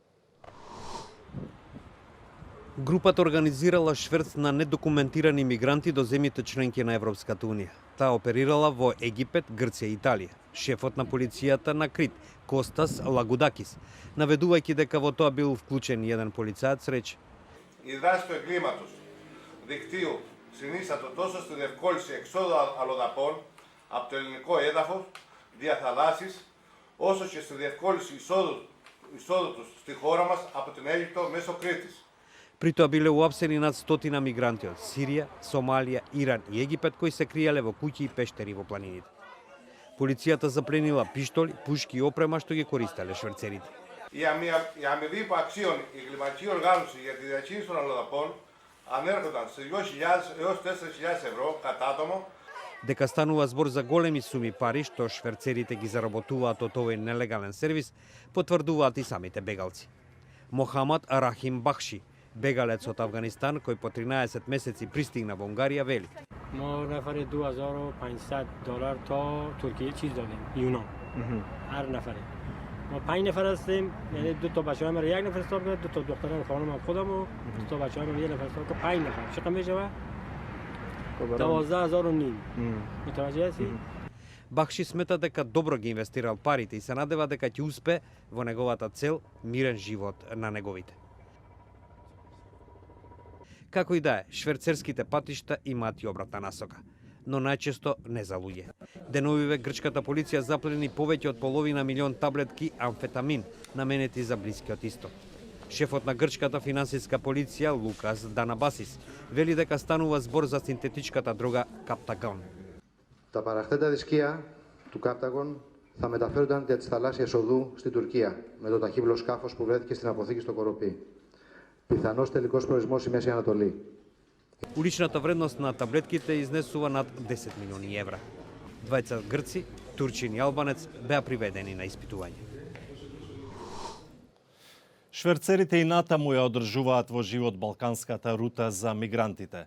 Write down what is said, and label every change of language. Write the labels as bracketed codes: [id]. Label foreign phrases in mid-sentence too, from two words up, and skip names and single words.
[mk] Групата организирала шверц на недокументирани мигранти до земјите членки на Европската Унија. Таа оперирала во Египет, Грција и Италија. Шефот на полицијата на Крит, Костас Лагудакис, наведувајќи дека во тоа бил вклучен еден полицаец, рече: [el] Η δράση του εγκλήματος δικτύου συνίστατο τόσο στη διευκόλυνση εξόδου αλλοδαπών από το ελληνικό έδαφος, διαθαλάσσης, όσο και στη διευκόλυνση εισόδου τους στη χώρα μας από την Αίγυπτο μέσω Κρήτης. [mk] При тоа биле уапсени над 100 мигранти од Сирија, Сомалија, Иран и Египет кои се криеле во куќи и пештери во планините. Полицијата запленила пиштоли, пушки и опрема што ги користеле шверцерите. [el] Η αμοιβή που αξίων η εγκληματική οργάνωση για τη διακίνηση των αλλοδαπών ανέρχονταν σε 2.000 έως 4.000 ευρώ κατά άτομο. [mk] Дека станува збор за големи суми пари што шверцерите ги заработуваат од овој нелегален сервис, потврдуваат и самите бегалци. Мохамад Рахим Бахши, бегалец од Афганистан кој по 13 месеци пристигна во Унгарија, вели: [fa] ما نفر $2500 تا ترکیه چیز دادیم یونان هر نفره ما 5 نفر هستیم یعنی دو تا بچه‌ها من یک نفر حساب کنه دو تا دخترم خانمم خودم و دو تا بچه‌ها من یک نفر حساب کنه 5 نفر چقدر میشه 12000 متوجه هستی [mk] Бахши смета дека добро ги инвестирал парите и се надева дека ќе успе во неговата цел мирен живот на неговите. Како и да е, шверцерските патишта имаат и обратна насока, но најчесто не за луѓе. Деновиве грчката полиција заплени повеќе од половина милион таблетки амфетамин наменети за Блискиот Исток. Шефот на грчката финансиска полиција Лукас Данабасис вели дека станува збор за синтетичката дрога Καπταγόν. [el] Τα παραχθέντα δισκία του Κάπταγον θα μεταφέρονταν δια της θαλάσσιας οδού στη Τουρκία με το ταχύβολο σκάφος που βρέθηκε στην αποθήκη στο Κοροπή. Πιθανός τελικός προορισμός η Μέση Ανατολή. [mk] Уличната вредност на таблетките изнесува над 10 милиони евра. Двајца грци, турчин и албанец беа приведени на испитување. Шверцерите и натаму ја одржуваат во живот балканската рута за мигрантите.